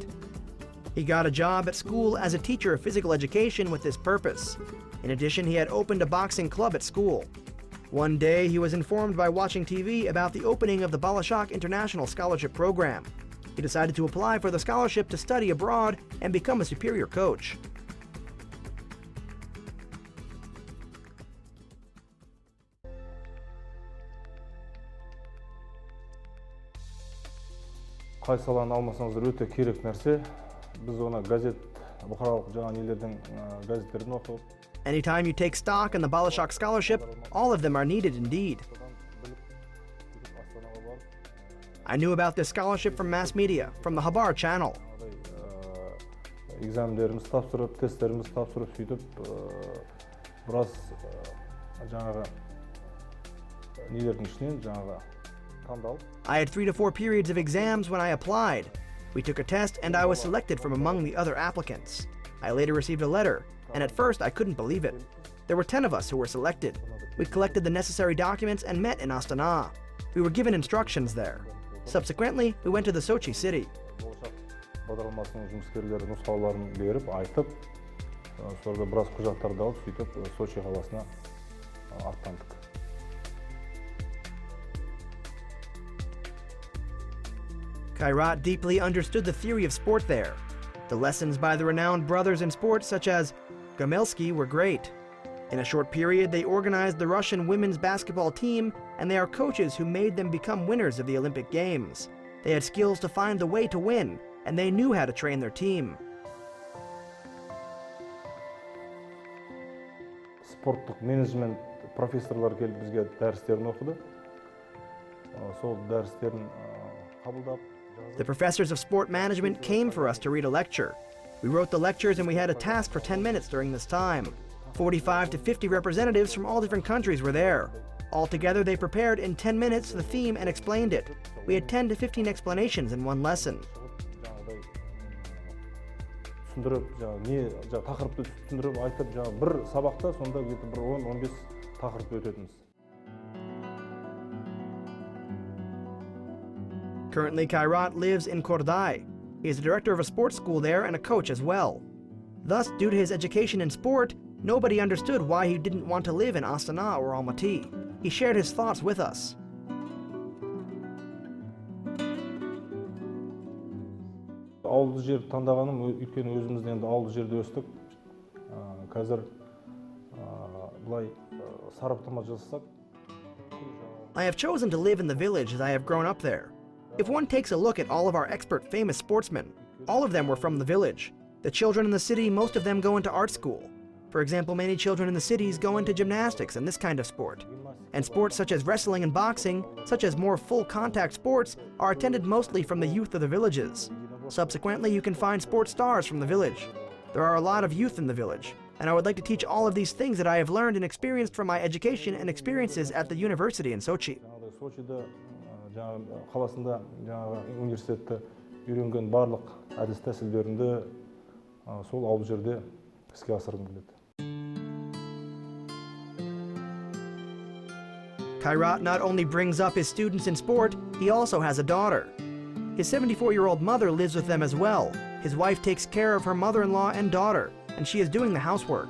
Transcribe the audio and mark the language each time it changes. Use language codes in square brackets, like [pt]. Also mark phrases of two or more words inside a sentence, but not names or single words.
[en] He got a job at school as a teacher of physical education with this purpose. In addition, he had opened a boxing club at school. One day, he was informed by watching TV about the opening of the Bolashak International Scholarship Program. He decided to apply for the scholarship to study abroad and become a superior coach. [kk] Қай саланы алмасаңыздар өте керек нәрсе. Біз оны газет, бұқаралық жаңа нелердің газеттерін оқып. [en] Anytime you take stock in the Bolashak scholarship, all of them are needed indeed. I knew about this scholarship from mass media, from the Habar channel. [kk] Экзамендеріміз тапсырып, тесттеріміз тапсырып, сөйтіп, біраз жаңағы нелердің ішінен жаңағы таңдалып. [en] I had 3 to 4 periods of exams when I applied. We took a test and I was selected from among the other applicants. I later received a letter, and at first I couldn't believe it. There were 10 of us who were selected. We collected the necessary documents and met in Astana. We were given instructions there. Subsequently, we went to the Sochi city. [kk] Bolashak бағдарламасының жұмыскерлері нұсқауларын беріп, айтып, сонда біраз құжаттарды алып, сөйтіп Сочи қаласына аттандық. [en] Kairat deeply understood the theory of sport there. The lessons by the renowned brothers in sports such as Gamelsky were great. In a short period, they organized the Russian women's basketball team, and they are coaches who made them become winners of the Olympic Games. They had skills to find the way to win, and they knew how to train their team. [kk] Спорттық менеджмент профессорлар келіп бізге дәрістерін оқыды. Сол дәрістерін қабылдап. [en] The professors of sport management came for us to read a lecture. We wrote the lectures and we had a task for 10 minutes during this time. 45 to 50 representatives from all different countries were there. Altogether, they prepared in 10 minutes the theme and explained it. We had 10 to 15 explanations in one lesson. [kk] Тақырыпты түсіндіріп айтып, бір сабақта сонда бір 10-15 тақырып өтетіміз. [en] Currently, Kairat lives in Kordai. He is a director of a sports school there and a coach as well. Thus, due to his education in sport, nobody understood why he didn't want to live in Astana or Almaty. He shared his thoughts with us. [kk] Ауылды жер таңдағаным, өйткені өзімізде енді ауылды жерде өстік. Қазір бұлай сараптама жасасақ. [en] I have chosen to live in the village as I have grown up there. If one takes a look at all of our expert famous sportsmen, all of them were from the village. The children in the city, most of them go into art school. For example, many children in the cities go into gymnastics and this kind of sport. And sports such as wrestling and boxing, such as more full contact sports, are attended mostly from the youth of the villages. Subsequently, you can find sports stars from the village. There are a lot of youth in the village, and I would like to teach all of these things that I have learned and experienced from my education and experiences at the university in Sochi. [kk] Қаласында университетті үйренген барлық әдіс тәсілдерінде сол ауыл жерде іске асырғым келеді. [en] Kairat not only brings up his students in sport, he also has a daughter. His 74-year-old mother lives with them as well. His wife takes care of her mother-in-law and daughter, and she is doing the housework.